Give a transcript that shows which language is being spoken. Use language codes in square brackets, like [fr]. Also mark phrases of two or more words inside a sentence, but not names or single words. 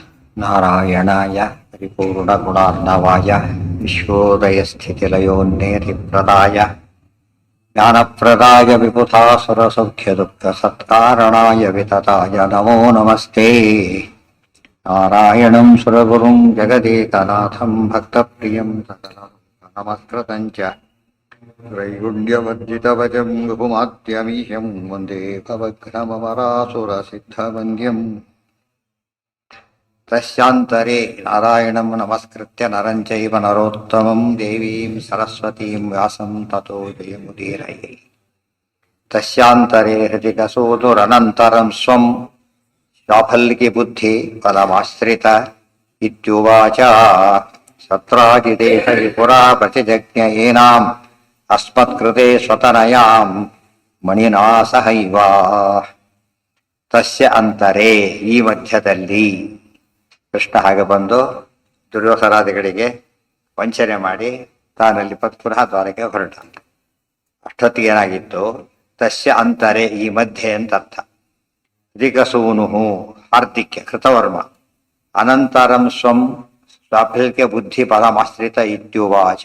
[sa] ನಾರಾಯಣಾಯ ಪರಿಪೂರ್ಣಗುಣಾರ್ಣವಾಯ ವಿಶ್ವೋದಯಸ್ಥಿತಿಲಯೋನ್ನೇತಿಪ್ರದಾಯ ಜ್ಞಾನಪ್ರದಾಯ ವಿಬುಧಾಸುರಸೌಖ್ಯದುಃಖಸತ್ಕಾರಣಾಯ ವಿತತಾಯ ನಮೋ ನಮಸ್ತೆ. ನಾರಾಯಣಂ ಸುರಗುರುಂ ಜಗದೇಕನಾಥಂ ಭಕ್ತಪ್ರಿಯಂ ಸಕಲಂ ಚ ತ್ರೈಗುಣ್ಯವರ್ಜಿತವಚಂ ಬಹುಮಾದ್ಯಮೀಹ್ಯಂ ವಂದೇ ಭವಘ್ನಮರಾಸುರಸಿದ್ಧವಂದ್ಯಂ. ತಸ್ಯಾಂತರೆ ನಾರಾಯಣಂ ನಮಸ್ಕೃತ್ಯ ನರಂ ಚೈವ ನರೋತ್ತಮಂ ದೇವೀಂ ಸರಸ್ವತೀಂ ವ್ಯಾಸಂ ತತೋ ಜಯಮುದೀರಯೇ. ತಸ್ಯಾಂತರೆ ಹೃದಿಕಸೂದುರನಂತರಂ ಸ್ವಂ ಶಾಫಲ್ಕಿ ಬುದ್ಧಿ ಫಲಮಾಶ್ರಿತ ಇತ್ಯುವಾಚ. ಸತ್ರಾಜಿದೇಶ ವಿಪುರಾ ಪ್ರತಿಜಜ್ಞ ಏನಾಂ ಅಸ್ಮತ್ಕೃತೆ ಸ್ವತನಯಾಂ ಮಣಿನಾ ಸಹೈವ. ತಸ್ಯ ಅಂತರೆ [kn] ಈ ಮಧ್ಯದಲ್ಲಿ ಕೃಷ್ಣ ಹಾಗೆ ಬಂದು ದುರ್ಯೋಧನಾದಿಗಳಿಗೆ ವಂಚನೆ ಮಾಡಿ ತಾನಲ್ಲಿ ಪುನಃ ದ್ವಾರಕ್ಕೆ ಹೊರಟ. ಅಷ್ಟೊತ್ತಿಗೆ ಏನಾಗಿತ್ತು? [sa] ತಸ್ಯ ಅಂತರೆ [kn] ಈ ಮಧ್ಯೆ ಅಂತ ಅರ್ಥ. [sa] ರಿಗಸೂನು ಹಾರ್ದಿಕ್ಯ ಕೃತವರ್ಮ ಅನಂತರಂ ಸ್ವಂ ಶಾಫಲ್ಕ್ಯ ಬುದ್ಧಿ ಪದಮಾಶ್ರಿತ ಇತ್ಯುವಾಚ.